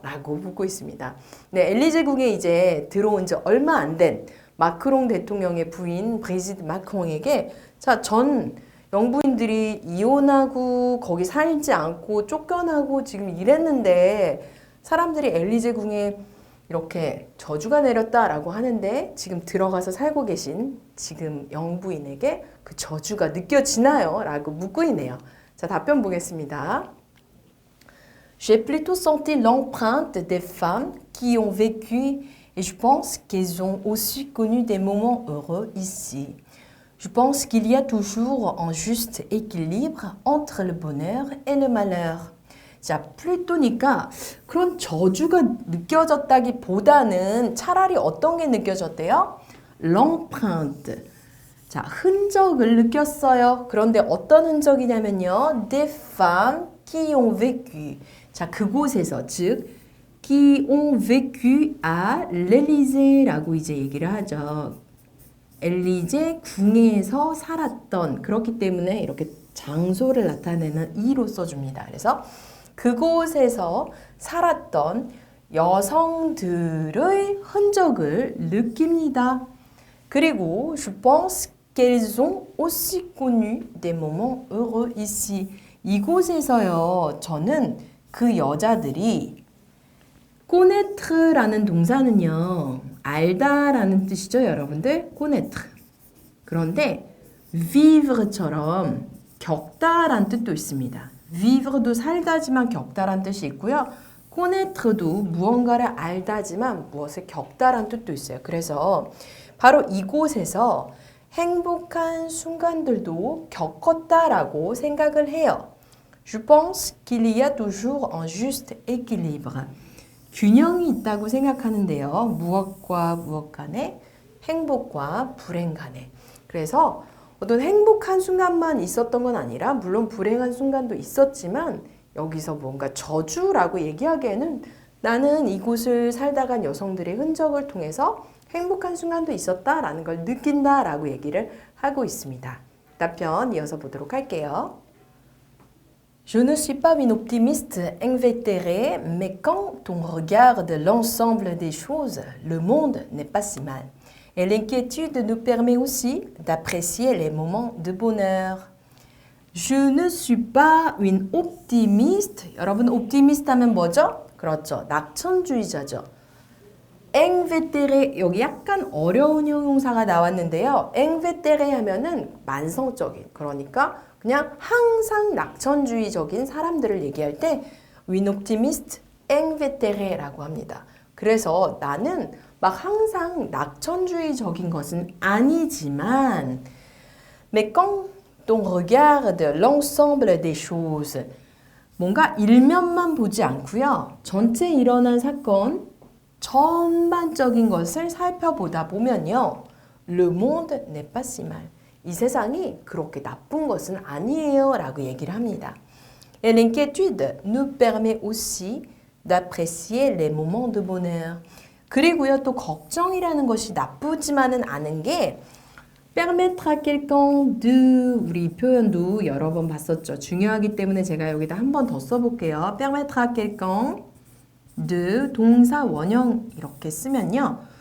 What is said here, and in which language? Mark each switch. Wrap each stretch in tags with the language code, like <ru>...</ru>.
<ko>라고 묻고 있습니다. 네, 엘리제궁에 이제 들어온 지 얼마 안 된 마크롱 대통령의 부인 브리짓 마크롱에게 전 영부인들이 이혼하고 거기 살지 않고 쫓겨나고 지금 이랬는데 사람들이 엘리제궁에 이렇게 저주가 내렸다라고 하는데 지금 들어가서 살고 계신 지금 영부인에게 그 저주가 느껴지나요? 라고 묻고 있네요. 자, 답변 보겠습니다.</ko> <fr>J'ai plutôt senti l'empreinte des femmes qui ont vécu et je pense qu'elles ont aussi connu des moments heureux ici. Je pense qu'il y a toujours un juste équilibre entre le bonheur et le malheur.</fr> <ko>자, 플루토니까 그런 저주가 느껴졌다기보다는 차라리 어떤 게 느껴졌대요? l'empreinte. 자, 흔적을 느꼈어요. 그런데 어떤 흔적이냐면요.</ko> <fr>Des femmes qui ont vécu.</fr> <ko>자, 그곳에서 즉</ko> <fr>qui ont vécu à l'Élysée</fr> <ko>라고 이제 얘기를 하죠. 엘리제 궁에서 살았던 그렇기 때문에 이렇게 장소를 나타내는 이로 써줍니다. 그래서 그곳에서 살았던 여성들의 흔적을 느낍니다.</ko> <fr>그리고 je pense qu'elles ont aussi connu des moments heureux ici.</fr> <ko>이곳에서요. 저는 그 여자들이 connaître라는 동사는요. 알다라는 뜻이죠, 여러분들.</ko> <fr>connaître.</fr> <ko>그런데 vivre처럼 겪다라는 뜻도 있습니다. vivre도 살다지만 겪다라는 뜻이 있고요. connaître도 무언가를 알다지만 무엇을 겪다라는 뜻도 있어요. 그래서 바로 이곳에서 행복한 순간들도 겪었다라고 생각을 해요.</ko> <fr>Je pense qu'il y a toujours un juste équilibre.</fr> <ko>균형이 있다고 생각하는데요. 무엇과 무엇 간에 행복과 불행 간에. 그래서 어떤 행복한 순간만 있었던 건 아니라 물론 불행한 순간도 있었지만 여기서 뭔가 저주라고 얘기하기에는 나는 이곳을 살다 간 여성들의 흔적을 통해서 행복한 순간도 있었다라는 걸 느낀다라고 얘기를 하고 있습니다. 답변 이어서 보도록 할게요.</ko> <fr>Je ne suis pas une optimiste invétérée, mais quand on regarde l'ensemble des choses, le monde n'est pas si mal. Et l'inquiétude nous permet aussi d'apprécier les moments de bonheur. Je ne suis pas une optimiste.</fr> <ko>여러분, optimist 하면 뭐죠? 그렇죠. 낙천주의자죠. invétéré, 여기 약간 어려운 형용사가 나왔는데요. invétéré 하면은 만성적인, 그러니까 그냥 항상 낙천주의적인 사람들을 얘기할 때</ko> <fr>une optimiste invétéré</fr> <ko>라고 합니다. 그래서 나는 막 항상 낙천주의적인 것은 아니지만</ko> <fr>mais quand on regarde l'ensemble des choses</fr> <ko>뭔가 일면만 보지 않고요. 전체 일어난 사건 전반적인 것을 살펴보다 보면요.</ko> <fr>Le monde n'est pas si mal.</fr> <ko>이 세상이 그렇게 나쁜 것은 아니에요 라고 얘기를 합니다.</ko> <fr>Et l'inquiétude nous permet aussi d'apprécier les moments de bonheur.</fr> <ko>그리고요 또 걱정이라는 것이 나쁘지만은 않은 게</ko> <fr>permettre à quelqu'un de</fr> <ko>우리 표현도 여러 번 봤었죠. 중요하기 때문에 제가 여기다 한 번 더 써볼게요.</ko> <fr>permettre à quelqu'un de</fr> <ko>동사 원형 이렇게 쓰면요.</ko>